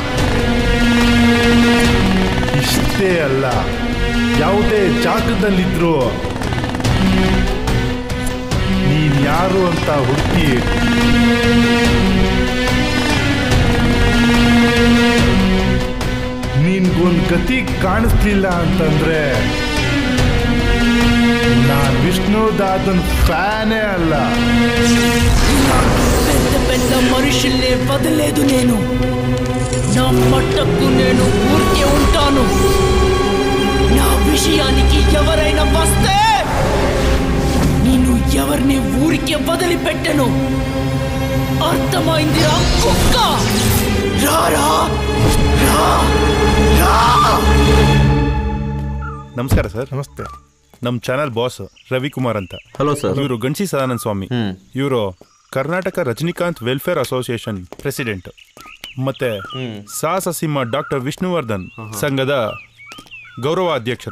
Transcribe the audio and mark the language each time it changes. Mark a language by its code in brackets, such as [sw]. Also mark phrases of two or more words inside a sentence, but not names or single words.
[kn] ಇಷ್ಟೇ ಅಲ್ಲ, ಯಾವುದೇ ಜಾಗದಲ್ಲಿದ್ರು ನೀನ್ ಯಾರು ಅಂತ ಹುಡುಕಿ ನಿನ್ಗೊಂದು ಗತಿ ಕಾಣಿಸ್ಲಿಲ್ಲ ಅಂತಂದ್ರೆ ನಾನ್ ವಿಷ್ಣುದಾದನ್ ಫ್ಯಾನೇ ಅಲ್ಲ. [te] పెద్ద పెద్ద మనుషుల్నే వదలేదు నేను. నా మట్టకు నేను ఊరికే ఉంటాను. నా విషయానికి ఎవరైనా వస్తే నేను ఎవరిని ఊరికే వదిలిపెట్టను. అర్థమైందిరా కుక్క? రారా రా రా. [kn] ನಮಸ್ಕಾರ ಸರ್. ನಮಸ್ತೆ. ನಮ್ಮ [en] channel boss [kn] ರವಿಕುಮಾರ್ ಅಂತ. [en] hello sir. [kn] ಇವರು ಗಣಸಿ ಸದಾನಂದ ಸ್ವಾಮಿ. ಇವರು ಕರ್ನಾಟಕ ರಜನಿಕಾಂತ್ ವೆಲ್ಫೇರ್ ಅಸೋಸಿಯೇಷನ್ ಪ್ರೆಸಿಡೆಂಟ್. ಮತ್ತೆ ಸಾಹಸ ಸಿಂಹ ಡಾಕ್ಟರ್ ವಿಷ್ಣುವರ್ಧನ್ ಸಂಘದ ಗೌರವ ಅಧ್ಯಕ್ಷರು.